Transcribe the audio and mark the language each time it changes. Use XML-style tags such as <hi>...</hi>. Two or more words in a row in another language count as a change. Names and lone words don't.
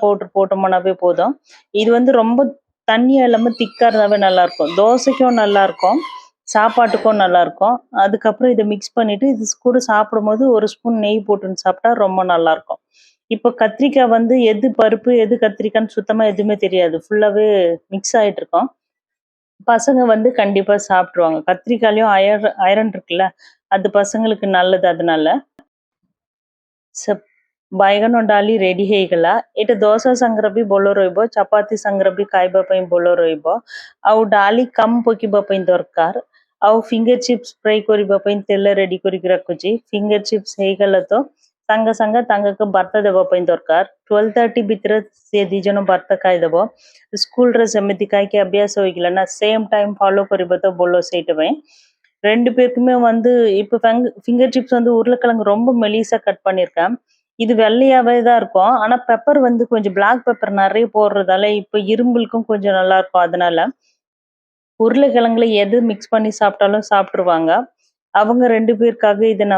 <ta>பவுடர் போட்டோம்னாவே போதும் இது வந்து ரொம்ப தண்ணியா இல்லாம திக்கா இருந்தாவே நல்லா இருக்கும் தோசைக்கும் நல்லா இருக்கும் சாப்பாட்டுக்கும் நல்லா இருக்கும் அதுக்கப்புறம் இதை மிக்ஸ் பண்ணிட்டு இது கூட சாப்பிடும்போது ஒரு ஸ்பூன் நெய் போட்டுன்னு சாப்பிட்டா ரொம்ப நல்லா இருக்கும் இப்போ கத்திரிக்காய் வந்து எது பருப்பு எது கத்திரிக்காய்ன்னு சுத்தமா எதுவுமே தெரியாது ஃபுல்லாவே மிக்ஸ் ஆயிட்டு இருக்கும் பசங்க வந்து கண்டிப்பா சாப்பிட்டுருவாங்க கத்திரிக்காயிலயும் ஐரன் இருக்குல்ல அது பசங்களுக்கு நல்லது அதனால</ta> <or>ବାଇଗଣ ଡାଲି ରେଡି ହେଇଗଲା ଏଇଟା ଦୋସା ସାଙ୍ଗରେ ବି ଭଲ ରହିବ ଚପାତି ସାଙ୍ଗରେ ବି ଖାଇବା ପାଇଁ ଭଲ ରହିବ ଆଉ ଡାଲି କମ ପକେଇବା ପାଇଁ ଦରକାର ଆଉ</or> <en>finger chips</en> <or>ଫ୍ରାଏ କରିବା ପାଇଁ ତେଲ ରେଡି କରିକି ରଖୁଛି</or> <en>finger chips</en> <or>ହେଇଗଲା ତ ସାଙ୍ଗେ ସାଙ୍ଗେ ତାଙ୍କୁ ଭାତ ଦେବା ପାଇଁ ଦରକାର 12:30 ଭିତରେ ସେ ଦି ଜଣ ଭାତ ଖାଇଦେବ ସ୍କୁଲରେ ସେମିତି ଖାଇକି ଅଭ୍ୟାସ ହୋଇଗଲା ନା</or> <en>same time follow</en> <or>କରିବା ତ ଭଲ ସେଇଟା ପାଇଁ</or> <ta>ரெண்டு பேருக்குமே வந்து இப்போ</ta> <en>finger chips</en> <ta>வந்து உருளைக்கிழங்கு ரொம்ப மெலிசா கட் பண்ணியிருக்கேன் இது வெள்ளையாவே தான் இருக்கும் ஆனா பெப்பர் வந்து கொஞ்சம்</ta> <en>black pepper</en> <ta>நிறைய போடுறதால இப்ப இரும்பலுக்கும் கொஞ்சம் நல்லா இருக்கும் அதனால உருளைக்கிழங்குல எது மிக்ஸ் பண்ணி சாப்பிட்டாலும் சாப்பிட்டுருவாங்க அவங்க 2 பேருக்காக இதை நான்</ta>